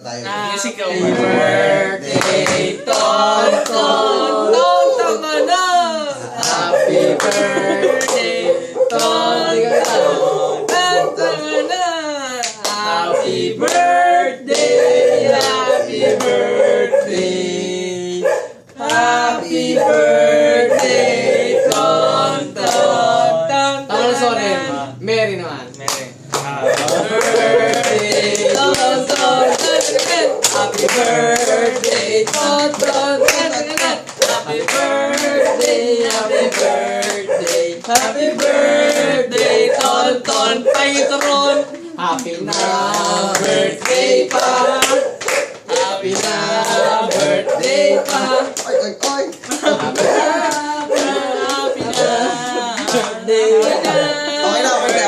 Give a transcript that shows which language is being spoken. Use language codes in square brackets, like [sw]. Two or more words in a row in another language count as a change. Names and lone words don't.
[tl] tayo. Musical [en] Happy birthday, Ton Ton! [tl] Tama na! [en] Happy birthday, Ton Ton! [tl] Tama na! [en] Happy birthday! Happy birthday! Happy birthday, Ton Ton! [tl] Tama na, sorry. Mary naman. Mary. [en] Birthday, Ton Ton! Happy birthday, Ton Ton! Happy birthday, happy birthday, happy birthday, Ton Ton! [tl] Patron! Happy na birthday pa! Happy na birthday pa! Oy, oy, oy! Happy na birthday pa! Okay na, okay na.